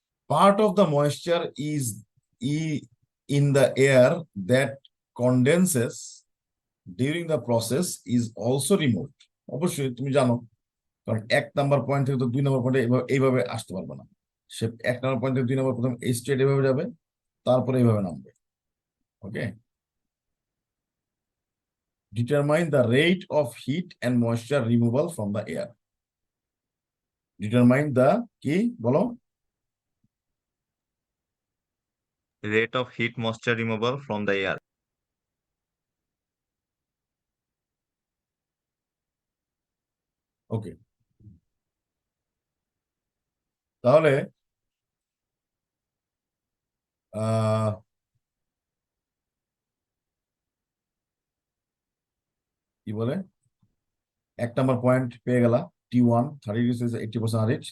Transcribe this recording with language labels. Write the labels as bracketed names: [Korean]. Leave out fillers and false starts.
[English] Part of the moisture is in the air that condenses during the process is also removed. [Bangla] অবশ্যই তুমি জানো, কারণ 1 number point থেকে তো 2 নাম্বার পয়েন্টে এইভাবে আসতে পারবে না। সে 1 নাম্বার পয়েন্ট থেকে 2 নাম্বার প্রথম এই স্ট্রেট এভাবে যাবে, তারপরে এইভাবে নামবে। [English] Okay, determine the rate of heat and moisture removal from the air. Determine the [Bangla] কি বলো? [English] Rate of heat moisture removal from the air. [Bangla] ওকে, তাহলে আহ কি বলে, 1 নাম্বার পয়েন্ট পেয়ে গেলা T1 30 ডিগ্রি সেলসিয়াস 80% আরএইচ।